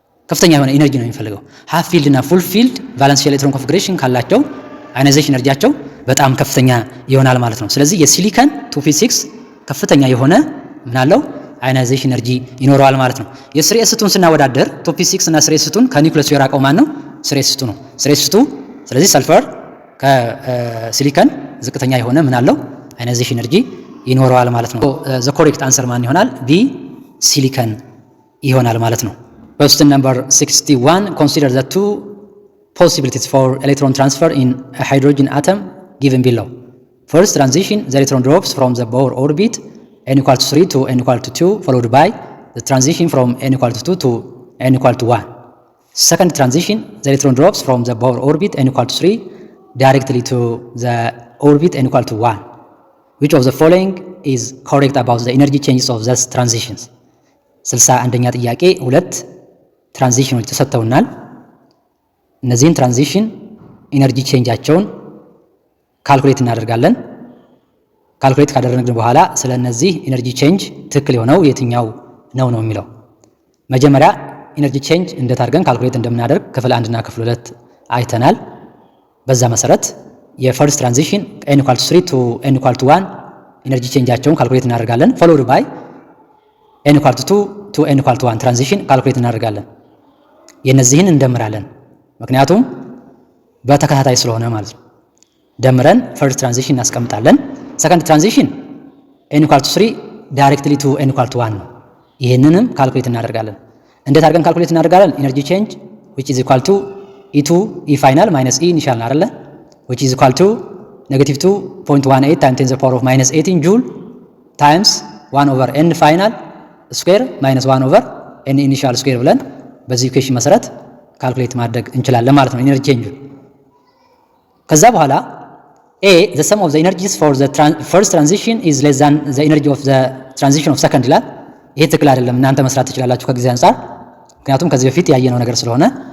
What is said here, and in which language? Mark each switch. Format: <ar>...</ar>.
<am>ከፍተኛ የሆነ ኢነርጂ ነው የሚፈልገው። ሃፍ ፊልድ እና ፉል ፊልድ ቫለንስ ሼል ኤሌክትሮን ኮንፊግሬሽን ካላቸው አዮናይዜሽን ኤነርጂያቸው በጣም ከፍተኛ ይሆናል ማለት ነው። ስለዚህ የሲሊከን 2p6 ከፍተኛ የሆነ ምን አለው አዮናይዜሽን ኤነርጂ ይኖረዋል ማለት ነው። የ3s2ን ስናወዳደር 2p6 እና 3s2ን ከኒውክለሱ የራቀው ማን ነው? 3s2 ነው። 3s2 ስለዚህ ሰልፈር ከሲሊከን ዝቅተኛ የሆነ ምን አለው አዮናይዜሽን ኤነርጂ ይኖረዋል ማለት ነው። ዘ ኮሬክት አንሰር ማን ይሆናል? ቢ ሲሊከን ይሆናል ማለት ነው።</am> <en>Question number 61. Consider the two possibilities for electron transfer in a hydrogen atom given below. First transition, the electron drops from the Bohr orbit n equal to 3 to n equal to 2, followed by the transition from n equal to 2 to n equal to 1. Second transition, the electron drops from the Bohr orbit n equal to 3 directly to the orbit n equal to 1. Which of the following is correct about the energy changes of these transitions?</en> <am>61ኛ ጥያቄ ሁለት ትራንዚሽኖች ተሰጥተውናል። እነዚህን ትራንዚሽን ኢነርጂ ቼንጃቸውን ካልኩሌት እናደርጋለን። ካልኩሌት ካደረግን በኋላ ስለ እነዚህ ኢነርጂ ቼንጅ ትክክል የሆነው የትኛው ነው የሚለው መጀመሪያ ኢነርጂ ቼንጅ እንዴት አድርገን ካልኩሌት እንደምናደርግ ክፍል 1 እና ክፍል 2 አይተናል። በዛ መሰረት የፈርስት ትራንዚሽን</am> <en>n equal to 3 to n equal to 1</en> <am>ኢነርጂ ቼንጃቸውን ካልኩሌት እናደርጋለን።</am> <en>followed by n equal to 2 to n equal to 1</en> <am>ትራንዚሽን ካልኩሌት እናደርጋለን። የነዚህን እንደምራለን ምክንያቱም በተከታታይ ስለሆነ ማለት ነው። ደምረን ፈርስት ትራንዚሽን እናስቀምጣለን። ሰከንድ ትራንዚሽን</am> <en>n equal to 3 directly to n equal to 1</en> <am>ነው። ይሄንንም ካልኩሌት እናደርጋለን። እንዴት አድርገን ካልኩሌት እናደርጋለን?</am> <en>ኢነርጂ ቼንጅ which is equal to E2 E final minus E initial</en> <am>ነው አይደለ?</am> <en>which is equal to -2.18 times 10 to the power of -18 joule times 1 over n final square minus 1 over n initial square</en> <am>ብለን በዚህ ኢኩዌሽን መሰረት ካልኩሌት ማድረግ እንችላለን ማለት ነው ኢነርጂ ቼንጁ። ከዛ በኋላ</am> <en>A the sum of the energies for the first transition is less than the energy of the transition of second</en> <am>ይላል። ይሄ ትክክል አይደለም። እናንተ መስራት ትችላላችሁ ከጊዜ አንፃር፣ ምክንያቱም ከዚህ በፊት ያየነው ነገር ስለሆነ</am>